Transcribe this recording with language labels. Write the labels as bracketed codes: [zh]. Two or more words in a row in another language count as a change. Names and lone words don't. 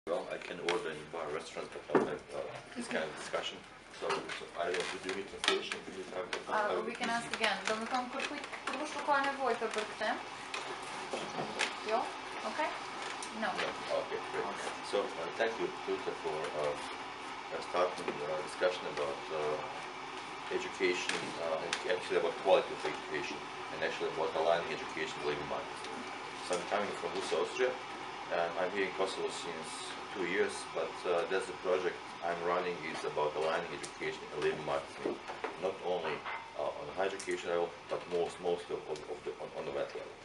[en] Well, I can order in bar restaurant, but I'll have this kind of discussion. So I don't know, do you need translation? We can ask again. [sq] Do më thonë kur ka nevojë për këtë? Jo? [en] Okay? No. Okay, great. Okay. So thank you, Tuta, for starting the discussion about education, actually about quality of education, and actually about aligning education with labor market. So I'm coming from WUS Austria, and I'm here in Kosovo since 2 years, but that's the project I'm running is about aligning education and labor market, not only on the higher education level, but mostly on the wet level.